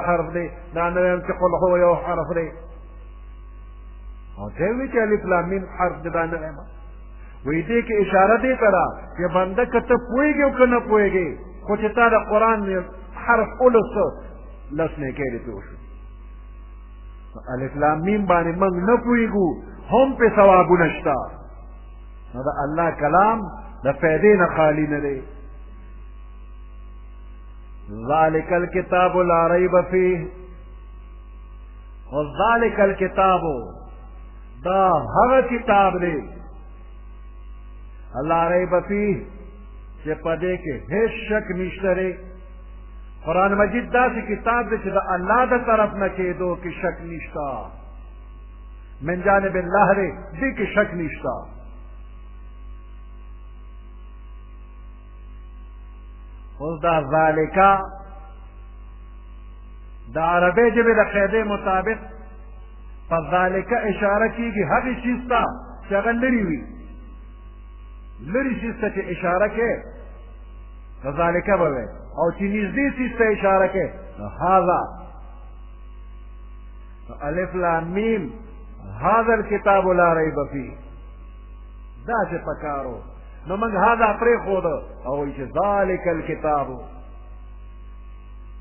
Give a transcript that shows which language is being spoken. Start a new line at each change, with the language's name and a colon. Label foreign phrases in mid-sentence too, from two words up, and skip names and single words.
Pashto: حرف دی دا نه ویم چې
Arabic: قل هو
Pashto: یو حرف دی او دی وی چې
Arabic: الف لام میم
Pashto: حرف دی دا نه ویم وی دې کې اشاره دی ته ده چې بنده که ته پوهېږې او که نه پوهېږې خو چې تا د قرآن حرف ولوسته 10 نیکۍ دې پرې وشو
Arabic: الف لام میم
Pashto: باندې موږ نه پوهېږو هم پې ثوابونه شته نو د الله کلام د فایدې نه خالي نه دی
Arabic: ذلك الكتاب لا ريب فيه وذلك الكتاب
Pashto: دا هغه کتاب دی
Arabic: لا ريب فيه
Pashto: چې په دې کې هیڅ شک نشته دی قرآن مجید داسې کتاب دی چې د الله د طرف نه کېدو کې شک نشته
Arabic: من جانب الله
Pashto: دی دې کې شک نشته اوس دا ذالکا د عربی ژبې د قاعدې مطابق په ذالکا اشاره کېږي هغې چیز ته چې هغه لرې وي لرې چیز ته چې اشاره کې نو ذالکا به وی او چې نږدې چیز ته اشاره کې نو هذا
Arabic: الف لام میم هذا الكتاب لا ریب فیه
Pashto: دا چې پکارو نو موږ هذا پرېښود او وایي چې
Arabic: ذلک الکتاب